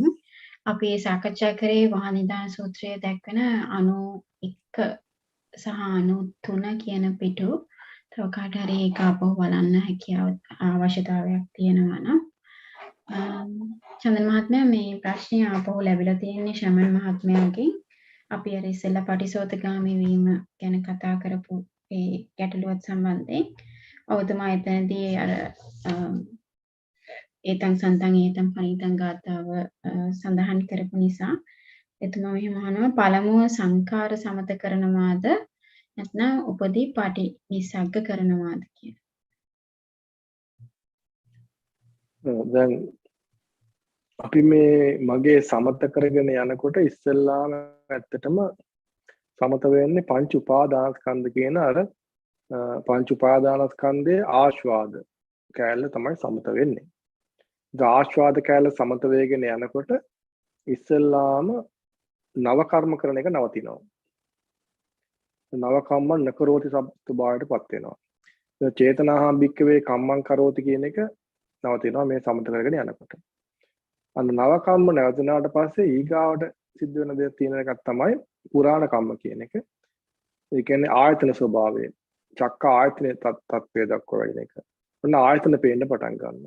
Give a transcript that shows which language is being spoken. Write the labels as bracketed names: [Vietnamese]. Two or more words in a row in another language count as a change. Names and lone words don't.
[Sinhala] අපි සාකච්ඡා කරේ වහනිදාන සූත්‍රයේ දක්වන 91 සහ 93 කියන පිටු තව කාට හරි ඒක අපව බලන්න හැකියාව අවශ්‍යතාවයක් තියෙනවා නම් චන්දන මහත්මයා මේ ප්‍රශ්නය අපව ලැබිලා තියෙන්නේ ශමන් මහත්මයාගෙන්. අපි අර ඉස්සෙල්ලා පටිසෝතගාමී වීම ගැන කතා කරපු ඒ ගැටලුවත් සම්බන්ධයෙන් ඔබතුමා එතනදී අර [Pali] ඒතං සන්තං ඒතං පනිතං [Sinhala] ගාතාව සඳහන් කරපු නිසා එතුමා මෙහෙම අහනවා පළමුව සංඛාර සමත කරනවාද නැත්නම් උපදී පාටි නිසග්ග කරනවාද කියලා. දැන් අපි මේ මගේ සමත කරගෙන යනකොට ඉස්සෙල්ලාම ඇත්තටම සමත වෙන්නේ පංච උපාදානස්කන්ධ කියන අර පංච උපාදානස්කන්ධයේ ආස්වාද කැලල තමයි සමත වෙන්නේ. ආස්වාද කැලල සමත වේගෙන යනකොට ඉස්සෙල්ලාම නව කර්ම කරන එක නවතිනවා. [Pali] නව කම්ම නකරෝති [Sinhala] සබ්බායටපත් වෙනවා. [Pali] චේතනාහම් භික්කවේ කම්මං කරෝති [Sinhala] කියන එක නවතිනවා මේ සමත කරගෙන යනකොට. අන්න [Pali] නව කම්ම [Sinhala] නැවතුනාට පස්සේ ඊගාවට සිද්ධ වෙන දේ තියෙන එකක් තමයි [Pali] පුරාණ කම්ම [Sinhala] කියන එක. ඒ කියන්නේ ආයතන ස්වභාවය. චක්ක ආයතනයේ තත්ත්වය දක්වා වැඩින එක. ඔන්න ආයතන පේන්න පටන් ගන්නවා.